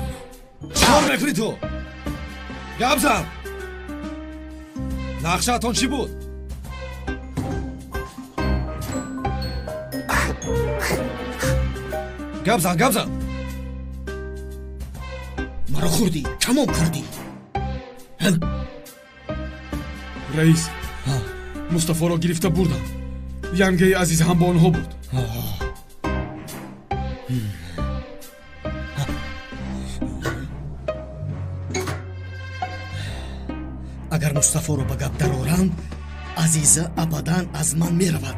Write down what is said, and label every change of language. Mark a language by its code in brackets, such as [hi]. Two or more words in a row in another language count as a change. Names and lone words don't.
[fa] چیکار میکنی تو؟ گابزن نقشه‌تون چی بود؟ گابزن مرا خوردی، تمام کردی. [tg] раис мустафоро гирифта бурдам. янгаи азиз ҳам бо онҳо буд. агар мустафоро ба гап дарорам, азиза абадан аз ман меравад.